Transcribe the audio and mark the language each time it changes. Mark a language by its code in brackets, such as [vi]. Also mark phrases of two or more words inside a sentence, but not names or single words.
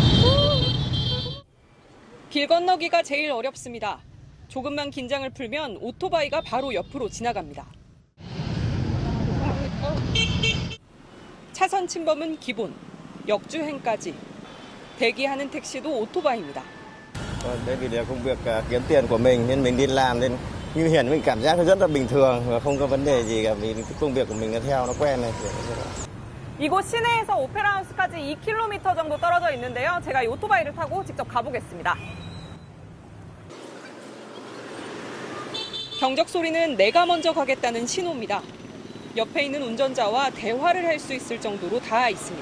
[ko] 길 건너기가 제일 어렵습니다. 조금만 긴장을 풀면 오토바이가 바로 옆으로 지나갑니다. 차선 침범은 기본, 역주행까지. 대기하는 택시도 오토바이입니다. [vi] Đây vì là công việc kiếm tiền của mình nên mình đi làm nên như hiện mình cảm giác rất là bình thường và không có vấn đề gì cả vì cái công việc của mình nó theo nó quen này. [ko] 이곳 시내에서 오페라 하우스까지 2km 정도 떨어져 있는데요. 제가 이 오토바이를 타고 직접 가보겠습니다. 경적 소리는 내가 먼저 가겠다는 신호입니다. 옆에 있는 운전자와 대화를 할 수 있을 정도로 닿아 있습니다.